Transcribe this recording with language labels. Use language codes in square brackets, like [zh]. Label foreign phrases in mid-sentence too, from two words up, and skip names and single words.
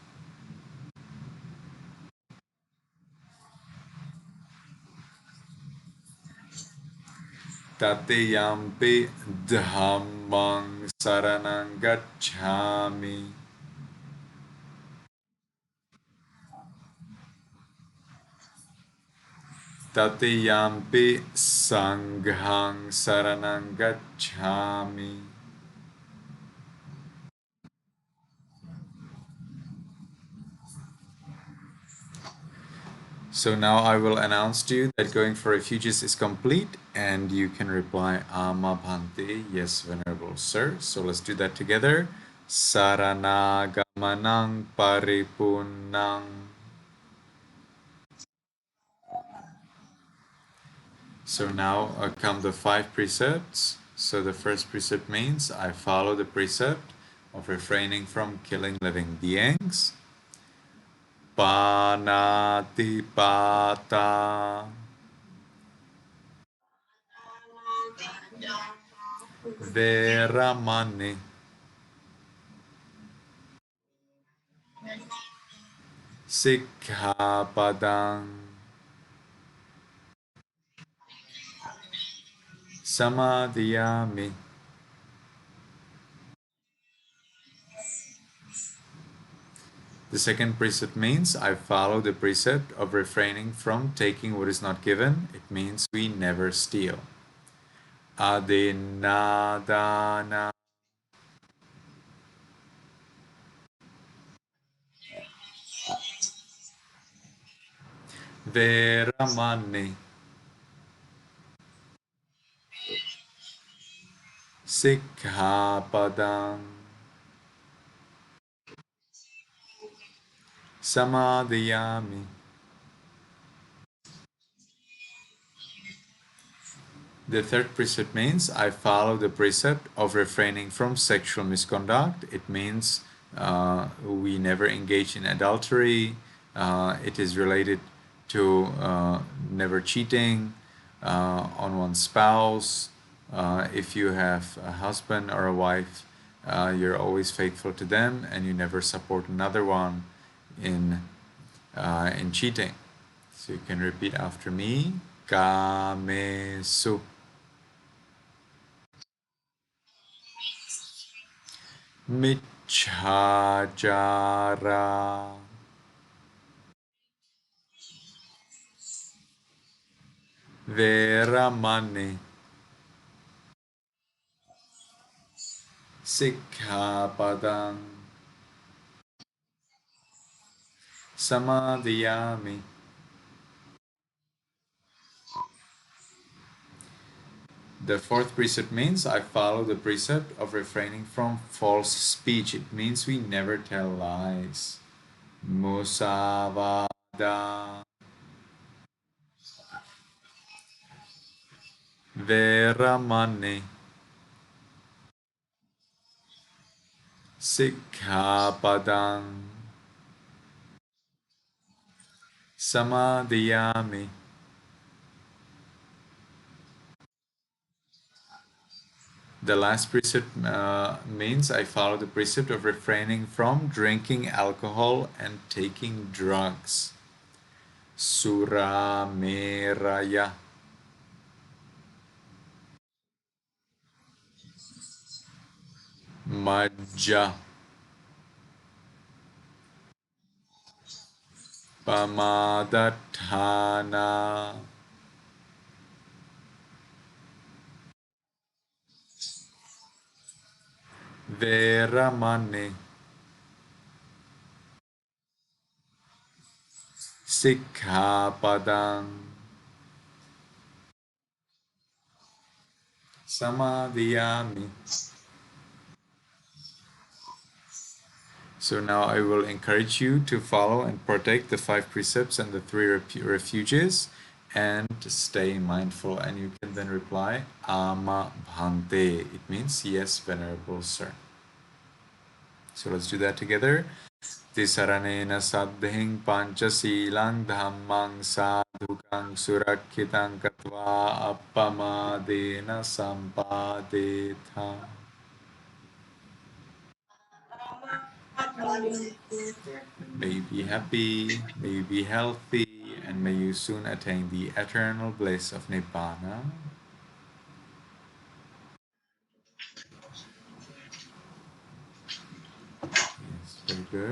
[pi] Tatiyampi dhammaṃ saraṇaṃ gacchāmi. Tatiyampi sanghaṃ saraṇaṃ gacchāmi. [en] So now I will announce to you that going for refuges is complete, and you can reply [si] Amma Bhante, [en] yes, Venerable Sir. So let's do that together. [pi] Saranagamanang paripunnang. [en] So now come the 5 precepts. So the first precept means I follow the precept of refraining from killing living beings. [pi] Panatipata. Veramani. Sikkhapadang. Samadhiyami. [en] The second precept means I follow the precept of refraining from taking what is not given. It means we never steal. [pi] Adinadana. Veramani. Sikkhapadang. Samadhiyami. [en] The third precept means I follow the precept of refraining from sexual misconduct. It means we never engage in adultery. It is related to never cheating on one's spouse, If you have a husband or a wife, you're always faithful to them and you never support another one in cheating. So you can repeat after me. [pi] Kamesu. Michhajara. Veramani. Sikkhapadam. Samadhiyami. [en] The fourth precept means I follow the precept of refraining from false speech. It means we never tell lies. [pi] Musavada. Veramani. Sikkhapadam. Samadhiyami. [en] The last precept means I follow the precept of refraining from drinking alcohol and taking drugs. [pi] Sura meraya. Majja. Pamadatthana. Veramani. Sikkhapadam. Samadhiyami. [en] So now I will encourage you to follow and protect the 5 precepts and the 3 refuges and stay mindful. And you can then reply, [si] Ama Bhante. [en] It means, yes, Venerable Sir. So let's do that together. [pi] Tisaranena saddhing pañcasīlaṃ dhammang sadhukang surakkhitāṃ katva appamadena sampadetha. [en] May you be happy, may you be healthy, and may you soon attain the eternal bliss of Nibbana. Yes, very good.